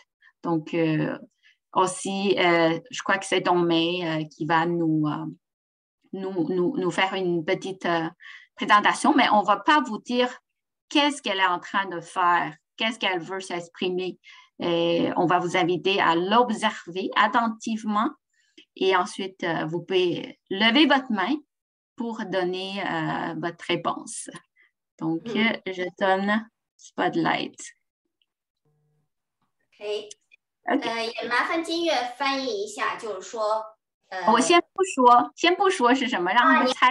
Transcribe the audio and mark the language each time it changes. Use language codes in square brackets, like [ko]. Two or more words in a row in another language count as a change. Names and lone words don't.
[fr] Donc, aussi, je crois que c'est Dongmei qui va nous faire une petite présentation, mais on ne va pas vous dire qu'est-ce qu'elle est en train de faire, qu'est-ce qu'elle veut s'exprimer. Et on va vous inviter à l'observer attentivement. Et ensuite, vous pouvez lever votre main pour donner votre réponse. Donc, je donne Spotlight. OK. [zh] 也麻烦金月翻译一下，就是说，我先不说是什么，让他们猜。